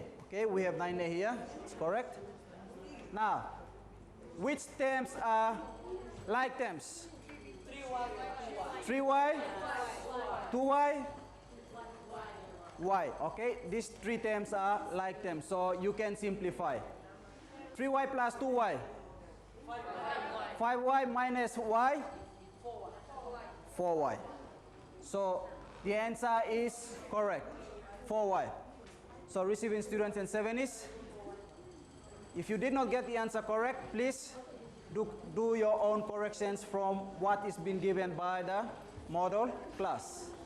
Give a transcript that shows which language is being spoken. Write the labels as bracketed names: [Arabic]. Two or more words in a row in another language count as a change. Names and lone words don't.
[English] Okay, we have 9A here. It's correct. Now, which terms are like terms? 3Y, 2Y, Y. Okay, these 3 terms are like terms. So you can simplify. 3Y plus 2Y. 5Y minus Y. 4Y. So the answer is correct. 4Y. So receiving students and 70s, if you did not get the answer correct, please do your own corrections from what is being given by the model class.